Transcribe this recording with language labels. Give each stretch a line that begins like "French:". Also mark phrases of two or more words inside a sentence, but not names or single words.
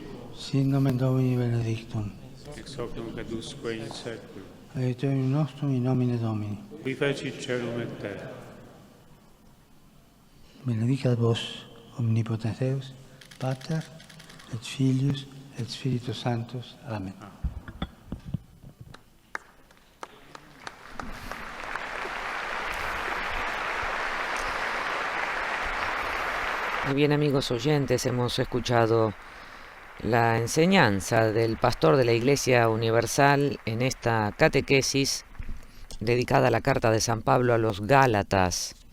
Latin: Sit nomen Domini benedictum. ex hoc nunc et usque in saeculum. Aiutorium nostrum in nomine Domini. Qui fecit celum et terra. Benedicat vos omnipotens Deus, Pater, et Filius, et Spiritus Sanctus. Amen.
Spanish: Muy bien, amigos oyentes, hemos escuchado la enseñanza del pastor de la Iglesia Universal en esta catequesis dedicada a la carta de San Pablo a los Gálatas.